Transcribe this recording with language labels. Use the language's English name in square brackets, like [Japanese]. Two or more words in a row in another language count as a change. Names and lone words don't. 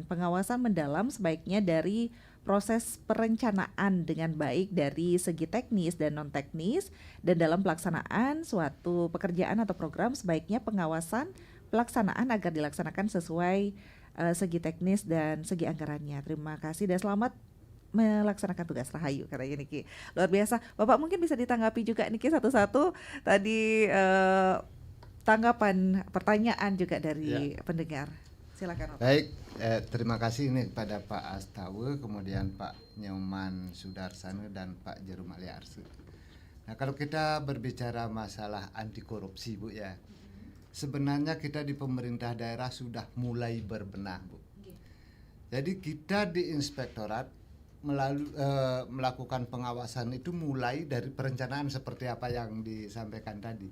[Indonesian] Pengawasan mendalam sebaiknya dari proses perencanaan dengan baik dari segi teknis dan non teknis, dan dalam pelaksanaan suatu pekerjaan atau program sebaiknya pengawasan pelaksanaan agar dilaksanakan sesuai segi teknis dan segi anggarannya. Terima kasih dan selamat melaksanakan tugas, Rahayu katanya Niki. Luar biasa. Bapak mungkin bisa ditanggapi juga Niki satu-satu tadi tanggapan pertanyaan juga dari pendengar. Silakan Bapak. Baik, terima kasih ini kepada Pak Astawa, kemudian Pak Nyoman Sudarsana dan Pak Jero Maliarsa. Nah, kalau kita berbicara masalah anti korupsi Bu ya, sebenarnya kita di pemerintah daerah sudah mulai berbenah Bu. Jadi kita di inspektorat melakukan pengawasan itu mulai dari perencanaan seperti apa yang disampaikan tadi.